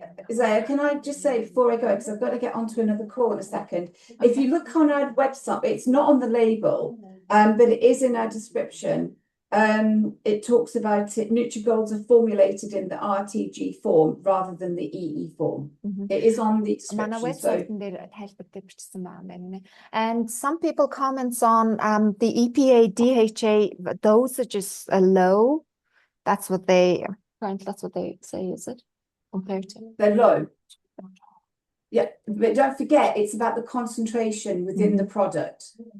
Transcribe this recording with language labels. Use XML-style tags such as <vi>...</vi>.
<en>Isaiah, can I just say before I go, because I've got to get onto another call in a second. If you look on our website, it's not on the label, but it is in our description. it talks about it. Nutrigolds are formulated in the RTG form rather than the EE form. It is on the</en> <mn>Манай website дээр тайлбартай бичсэн байна нэ.</mn> <en>And some people comments on the EPA DHA dosage is low. That's what they say, is it? Compared to They're low. Yeah, but don't forget, it's about the concentration within the product.</en>